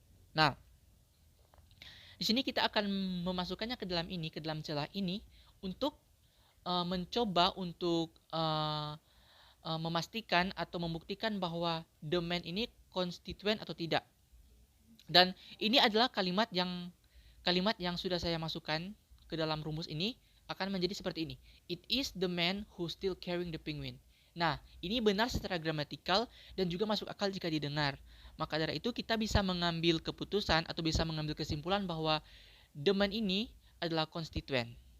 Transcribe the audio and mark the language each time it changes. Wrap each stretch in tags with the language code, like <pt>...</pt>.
<id>Nah, di sini kita akan memasukkannya ke dalam celah ini untuk mencoba untuk memastikan atau membuktikan bahwa</id> <en>the man</en> <id>ini konstituen atau tidak. Dan ini adalah kalimat yang sudah saya masukkan ke dalam rumus ini akan menjadi seperti ini.</id> <en>It is the man who still carrying the penguin.</en> <id>Nah, ini benar secara gramatikal dan juga masuk akal jika didengar. Maka dari itu kita bisa mengambil keputusan atau bisa mengambil kesimpulan bahwa</id> <en>the man</en> <id>ini adalah konstituen.</id>